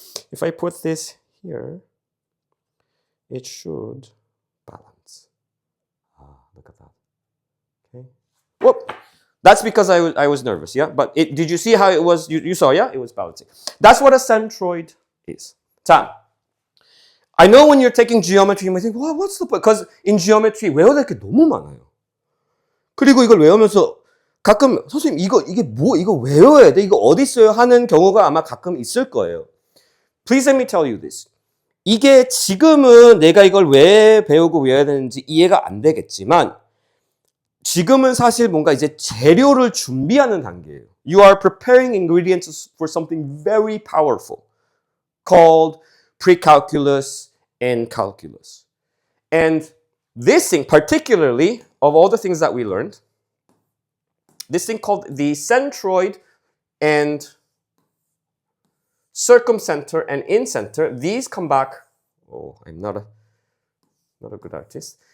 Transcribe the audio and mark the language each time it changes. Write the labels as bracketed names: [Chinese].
[English] If I put this here, it should balance. Look at that. Okay. Whoop. That's because I was nervous, yeah? But did you see how it was? You saw, yeah? It was balancing. That's what a centroid is. 자, I know when you're taking geometry, you might think, well, what's the point? Because in geometry, [Korean] 외워야 될 게 너무 많아요. 그리고 이걸 외우면서 가끔, 선생님, 이거 외워야 돼? 이거 어디 있어요? 하는 경우가 아마 가끔 있을 거예요. [English] Please let me tell you this. [Korean] 이게 지금은 내가 이걸 왜 배우고 외워야 되는지 이해가 안 되겠지만, 지금은 사실 뭔가 이제 재료를 준비하는 단계예요. [English] You are preparing ingredients for something very powerful called pre-calculus and calculus. And this thing, particularly of all the things that we learned, this thing called the centroid and circumcenter and incenter, these come back, I'm not a good artist.